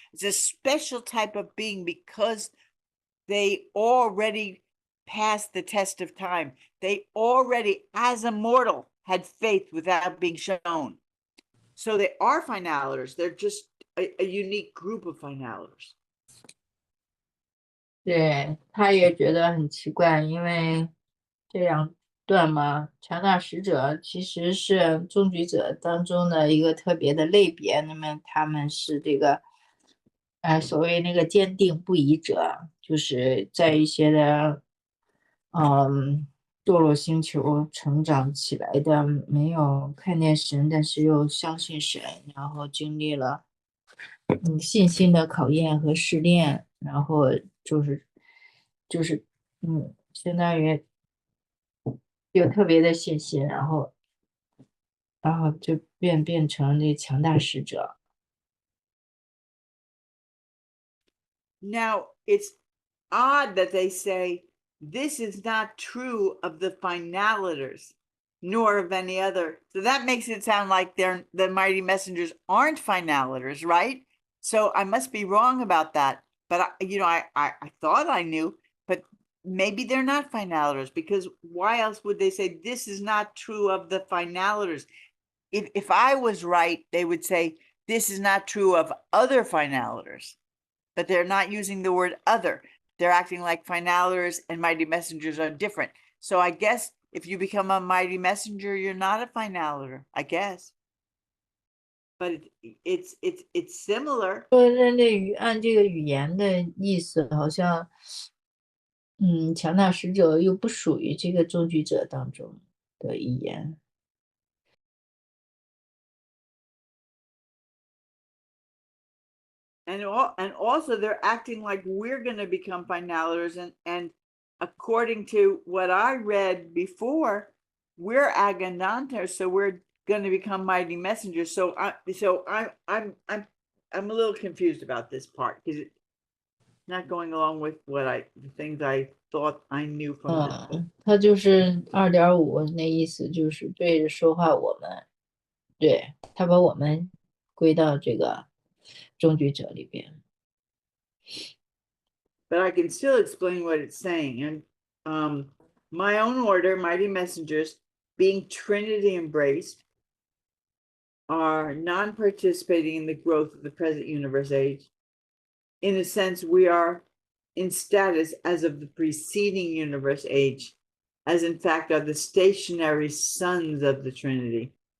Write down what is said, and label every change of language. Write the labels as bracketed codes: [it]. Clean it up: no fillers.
[en] It's a special type of being because they already passed the test of time. They already, as a mortal, had faith without being shown. So they are finaliters. They're just a unique group of finaliters. [zh] 对，他也觉得很奇怪，因为这两段嘛，强大使者其实是终局者当中的一个特别的类别，那么他们是这个，所谓那个坚定不移者，就是在一些的，堕落星球成长起来的，没有看见神，但是又相信神，然后经历了信心的考验和试炼，然后就是相当于有特别的信心，然后就变成这强大使者。 [en] Now, it's odd that they say this is not true of the finaliters, nor of any other. So that makes it sound like the mighty messengers aren't finaliters, right? So I must be wrong about that. But I thought I knew, but maybe they're not finaliters, because why else would they say this is not true of the finaliters? If I was right, they would say this is not true of other finaliters, but they're not using the word other. They're acting like finaliters and mighty messengers are different. So I guess if you become a mighty messenger, you're not a finaliter, I guess. But it's similar. [zh] 说按这个语言的意思，好像强大使者又不属于这个终局者当中的一言。 [en] And also they're acting like we're going to become finaliters, and according to what I read before, we're agandantas, so we're going to become mighty messengers. So I'm a little confused about this part, because it's not going along with the things I thought I knew from this book. [zh] 他就是2.5那意思，就是对着说话我们，对，他把我们归到这个终局者里边。 [en] But I can still explain what it's saying. And my own order, mighty messengers, being Trinity embraced, are non-participating in the growth of the present universe age. In a sense, we are in status as of the preceding universe age, as in fact are the stationary sons of the Trinity.